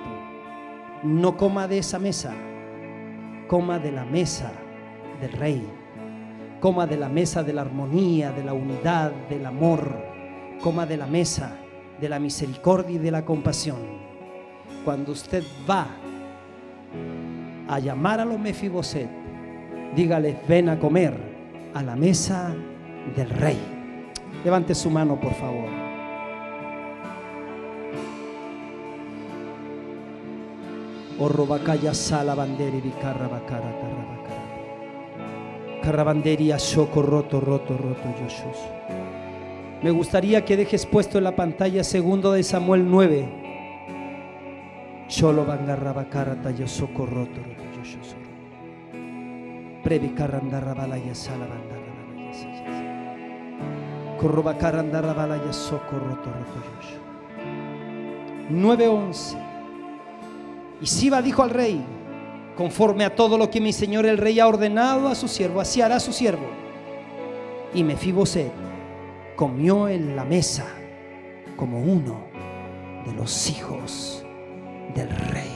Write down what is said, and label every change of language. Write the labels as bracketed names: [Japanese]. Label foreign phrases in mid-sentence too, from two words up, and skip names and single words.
[Spanish] No coma de esa mesa, coma de la mesa del rey, coma de la mesa de la armonía, de la unidad, del amor, coma de la mesa de la misericordia y de la compasión. Cuando usted va a llamar a los Mefiboset, dígales: ven a comer a la mesa del rey. Levante su mano, por favor. Orrobacaya sala banderi bicarra bacara tarrabacara. Carrabanderia shoko roto yoshos. Me gustaría que dejes puesto en la pantalla 2 de Samuel 9. Sholo bangarrabacara tayosoko roto yoshos. Previ carrandarrabalaya sala bandarrabalaya sayas. Corrobacarandarrabalaya soko roto yosho. 9:11. Y Siba dijo al rey: conforme a todo lo que mi señor el rey ha ordenado a su siervo, así hará su siervo. Y Mefiboset comió en la mesa como uno de los hijos del rey.